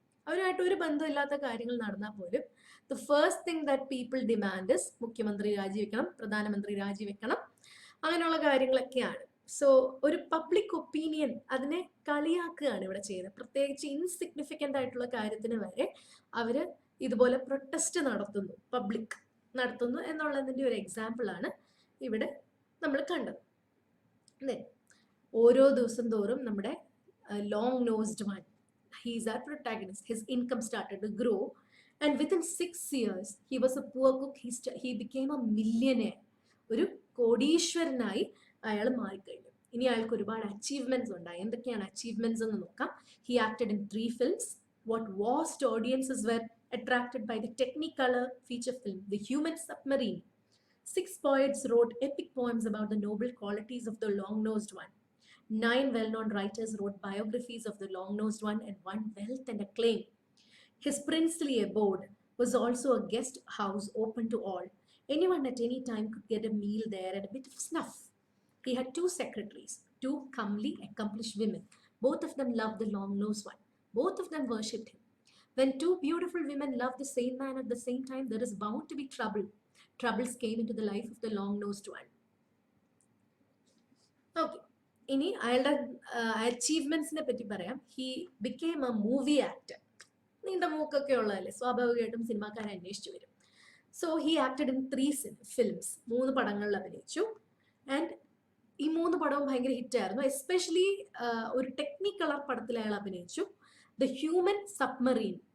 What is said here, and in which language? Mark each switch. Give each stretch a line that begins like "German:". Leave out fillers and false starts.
Malayalam: അവരുമായിട്ട് ഒരു ബന്ധമില്ലാത്ത കാര്യങ്ങൾ നടന്നാൽ പോലും
English: the first thing that people demand is
Malayalam: മുഖ്യമന്ത്രി രാജിവെക്കണം, പ്രധാനമന്ത്രി രാജിവെക്കണം, അങ്ങനെയുള്ള കാര്യങ്ങളൊക്കെയാണ്. സോ ഒരു പബ്ലിക് ഒപ്പീനിയൻ അതിനെ കളിയാക്കുകയാണ് ഇവിടെ ചെയ്യുന്നത്. പ്രത്യേകിച്ച് ഇൻസിഗ്നിഫിക്കൻ്റ് ആയിട്ടുള്ള കാര്യത്തിന് വരെ അവര് ഇതുപോലെ പ്രൊട്ടസ്റ്റ് നടത്തുന്നു, പബ്ലിക് നടത്തുന്നു എന്നുള്ളതിൻ്റെ ഒരു എക്സാമ്പിളാണ് ഇവിടെ നമ്മൾ കണ്ടത്. ഓരോ ദിവസം തോറും നമ്മുടെ
English: long nosed one, he's our protagonist, his income started to grow, and within 6 years he was a poor cook, he became a millionaire.
Malayalam: ഒരു കോടീശ്വരനായി അയാൾ മാറിക്കഴിഞ്ഞു. ഇനി അയാൾക്ക് ഒരുപാട് അച്ചീവ്മെന്റ്സ് ഉണ്ടായി. എന്തൊക്കെയാണ് അച്ചീവ്മെന്റ്സ് എന്ന് നോക്കാം.
English: He acted in 3 films. What vast audiences were attracted by the Technicolor feature film The Human Submarine. 6 poets wrote epic poems about the noble qualities of the long-nosed one. 9 well-known writers wrote biographies of the long-nosed one and won wealth and acclaim. His princely abode was also a guest house open to all. Anyone at any time could get a meal there and a bit of snuff. He had 2 secretaries, 2 comely, accomplished women. Both of them loved the long-nosed one. Both of them worshipped him. When 2 beautiful women love the same man at the same time, there is bound to be trouble. Troubles came into the life of the long-nosed one. Okay.
Malayalam: ഇനി അയാളുടെ അച്ചീവ്മെന്റ്സിനെ പറ്റി പറയാം.
English: He became a movie actor.
Malayalam: നീണ്ട മൂക്കൊക്കെ ഉള്ളതല്ലേ, സ്വാഭാവികമായിട്ടും സിനിമാക്കാരെ അന്വേഷിച്ചു വരും.
English: so he acted in 3 films,
Malayalam: 3 പടങ്ങളിൽ അഭിനയിച്ചു. ആൻഡ് ഈ 3 പടവും ഭയങ്കര ഹിറ്റായിരുന്നു. എസ്പെഷ്യലി ഒരു ടെക്നിക്കലർ പടത്തിൽ അയാൾ അഭിനയിച്ചു, ദ ഹ്യൂമൻ സബ്മറീൻ.